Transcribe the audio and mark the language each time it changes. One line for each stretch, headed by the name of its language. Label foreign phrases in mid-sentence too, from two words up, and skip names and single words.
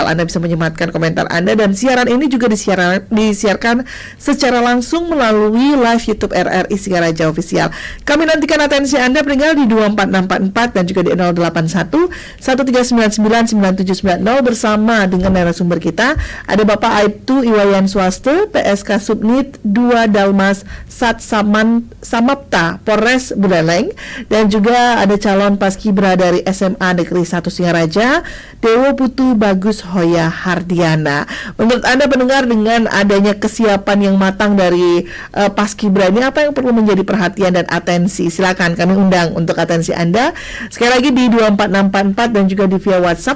Indonesian: Anda bisa menyematkan komentar Anda, dan siaran ini juga disiarkan secara langsung melalui live YouTube RRI Singaraja Official. Kami nantikan atensi Anda pendengar di 24644 dan juga di 081 1399 9790 bersama dengan narasumber kita. Ada Bapak Aibtu Iwayan Swaste, PSK Subnit 2 Dalmas Sat Samapta Polres Buleleng, dan juga ada calon Paskibra dari SMA Negeri 1 Singaraja, Dewo Putu Bagus Hoya Hardiana. Menurut Anda pendengar, dengan adanya kesiapan yang matang dari Paskibra ini, apa yang perlu menjadi perhatian dan atensi? Silakan kami undang untuk atensi Anda. Sekali lagi di 24644 dan juga di via WhatsApp.